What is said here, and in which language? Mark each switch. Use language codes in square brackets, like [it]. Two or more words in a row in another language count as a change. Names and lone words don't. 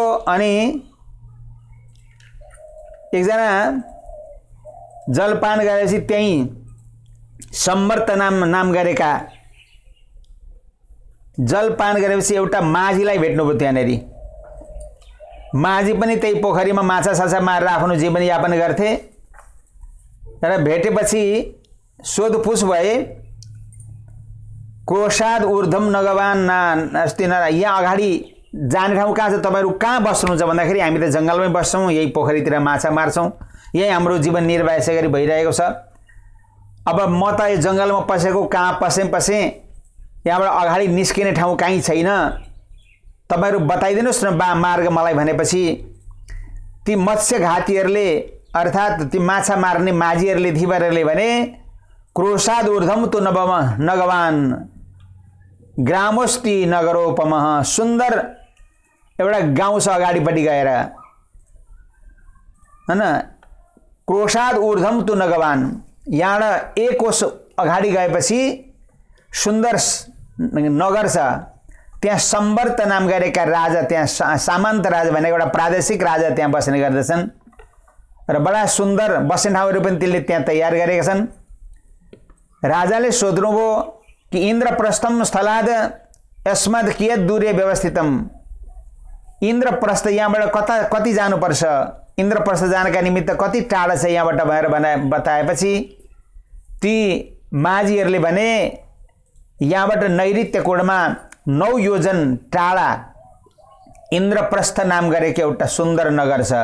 [ne] अनि एकजना जलपान गरेपछि त्यही सम्मर्त नाम गरेका जलपान गरेपछि एउटा माझीलाई भेट्नुभयो त्यहाँनेरि। माझी पनि त्यही पोखरीमा माछा साछा मारेर आफ्नो जीवनयापन गर्थे। र भेटेपछि सोधपुछ भए, [sa] कोशाद ऊर्ध्वम नगवान अस्ति न, [ne] यहाँ अगाडि जाने ठाउँ कहाँ छ, तपाईँहरू कहाँ बस्नुहुन्छ भन्दाखेरि हामी त जङ्गलमै बस्छौँ, यही पोखरीतिर माछा मार्छौँ, यही हाम्रो जीवन निर्वाह यसै गरी भइरहेको छ। अब म त यो जङ्गलमा पसेको, कहाँ पसेँ, यहाँबाट अगाडि निस्किने ठाउँ कहीँ छैन, तपाईँहरू बताइदिनुहोस् न मार्ग मलाई भनेपछि ती मत्स्य घातीहरूले अर्थात् ती माछा मार्ने माझीहरूले धिबरहरूले भने [sa] क्रोशाद ऊर्ध्वम तु नगवान ग्रामोस्ति नगरोपमः, [ne] सुन्दर एउटा गाउँ छ अगाडिपट्टि गएर हैन, [sa] क्रोशाद ऊर्ध्वम तु नगवान, [ne] यहाँबाट 1 कोस अगाडि गएपछि सुन्दर नगर छ, त्यहाँ सम्वर्त नाम गरेका राजा, त्यहाँ सामन्त राजा भनेको एउटा प्रादेशिक राजा त्यहाँ बस्ने गर्दछन् र बडा सुन्दर बस्ने ठाउँहरू पनि त्यसले त्यहाँ तयार गरेका छन्। राजाले सोध्नुभयो कि [sa] इन्द्रप्रस्थम स्थलाद यस्मद् कियत् दूरे व्यवस्थितम, [ne] इन्द्रप्रस्थ यहाँबाट कति जानुपर्छ, इन्द्रप्रस्थ जानका निमित्त कति टाढा छ यहाँबाट भनेर बताएपछि ती माझीहरूले भने यहाँबाट नैऋत्य कोणमा 9 योजन टाढा इन्द्रप्रस्थ नाम गरेको एउटा सुन्दर नगर छ।